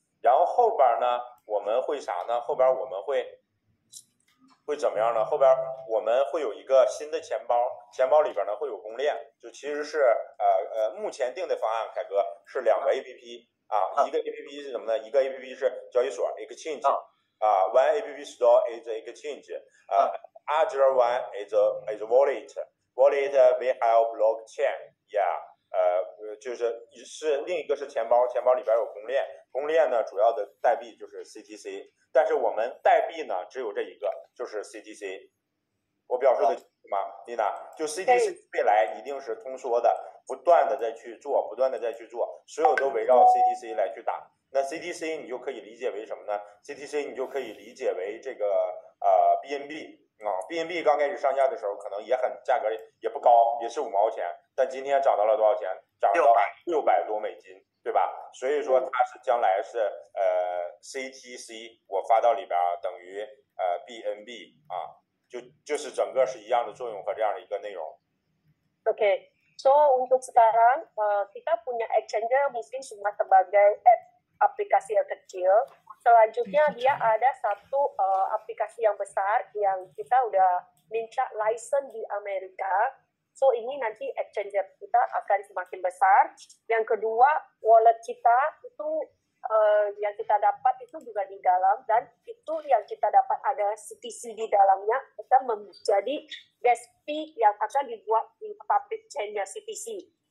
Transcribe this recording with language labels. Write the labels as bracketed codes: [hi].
[zh] 然后后边呢，我们会啥呢？后边我们会怎么样呢？后边我们会有一个新的钱包，钱包里边呢会有公链，就其实是目前定的方案，凯哥是2个 APP 啊，一个 APP 是什么呢？一个 APP 是交易所 exchange。 [en] One app store is exchange. Other one is wallet. Wallet we have blockchain. Yeah. [zh] 就是另一个是钱包，钱包里边有公链，公链呢主要的代币就是 CTC， 但是我们代币呢只有这一个，就是 CTC。我表述的清楚吗，丽娜？就 CTC 未来一定是通缩的，不断的在去做，所有都围绕 CTC 来去打。那 CTC 你就可以理解为什么呢 ？CTC 你就可以理解为这个BNB 啊 ，BNB 刚开始上架的时候可能也很价格也不高，也是5毛钱，但今天涨到了多少钱？涨到600多美金，对吧？所以说它是将来是CTC 我发到里边等于BNB 啊，就是整个是一样的作用和这样的一个内容。 [id] Oke, so untuk sekarang kita punya exchanger mungkin cuma sebagai aplikasi yang kecil. Selanjutnya dia ada satu aplikasi yang besar yang kita udah minta license di Amerika. So ini nanti exchanger kita akan semakin besar. Yang kedua, wallet kita itu yang kita dapat itu juga di dalam, dan itu yang kita dapat ada CTC di dalamnya, kita menjadi gas fee yang akan dibuat di public chain-nya CTC.